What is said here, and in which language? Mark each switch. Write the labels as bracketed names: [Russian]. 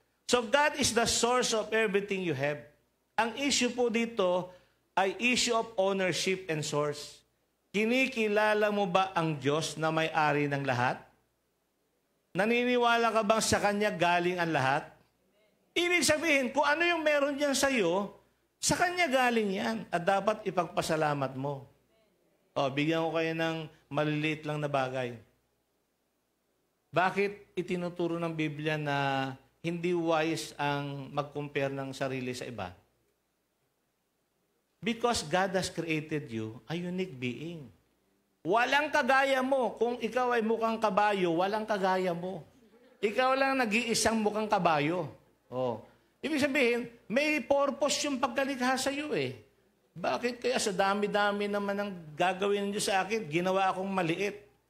[English] So God is the source of everything you have. [Filipino] Ang issue po dito ay [English] issue of ownership and source. [Filipino] Kinikilala mo ba ang Diyos na may-ari ng lahat? Naniniwala ka bang sa Kanya galing ang lahat? Ibig sabihin, kung ano yung meron diyan sa iyo, sa Kanya galing yan. At dapat ipagpasalamat mo. Bigyan ko kayo ng maliliit lang na bagay. Bakit itinuturo ng Biblia na hindi wise ang mag-compare ng sarili sa iba? [English] Because God has created you a unique being. [Filipino] Walang kagaya mo. Kung ikaw ay mukhang kabayo, walang kagaya mo. Ikaw lang nag-iisang mukhang kabayo. Ibig sabihin, may purpose yung pagkalikha sa iyo Bakit kaya sa dami-dami naman ang gagawin niyo sa akin, ginawa akong maliit?